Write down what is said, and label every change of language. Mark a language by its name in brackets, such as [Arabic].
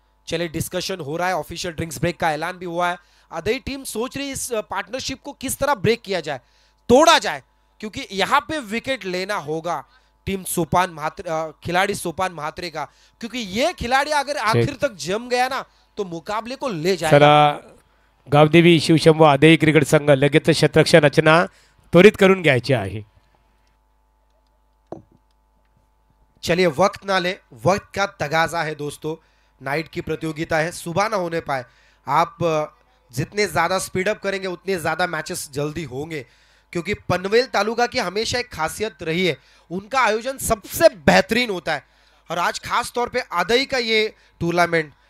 [Hindi] चलिए डिस्कशन हो रहा है, ऑफिशियल ड्रिंक्स ब्रेक का ऐलान भी हुआ है। आदई टीम सोच रही है इस पार्टनरशिप को किस तरह ब्रेक किया जाए, तोड़ा जाए, क्योंकि यहां पे विकेट लेना होगा टीम सोपान म्हात्रे, खिलाड़ी सोपान म्हात्रे का, क्योंकि ये खिलाड़ी अगर आखिर तक जम गया ना तो मुकाबले को ले जाएगा। [Marathi] गावदेवी शिवशंभू आदई क्रिकेट संघ लगेच क्षेत्ररक्षण रचना त्वरित करून घ्यायची आहे। [Hindi] चलिए वक्त ना ले, वक्त का तगाजा है दोस्तों, नाइट की प्रतियोगिता है, सुबह ना होने पाए। आप जितने ज्यादा स्पीड अप करेंगे उतने ज्यादा मैचेस जल्दी होंगे, क्योंकि पनवेल तालुका की हमेशा एक खासियत रही है, उनका आयोजन सबसे बेहतरीन होता है। और आज खास तौर पे आदई का ये टूर्नामेंट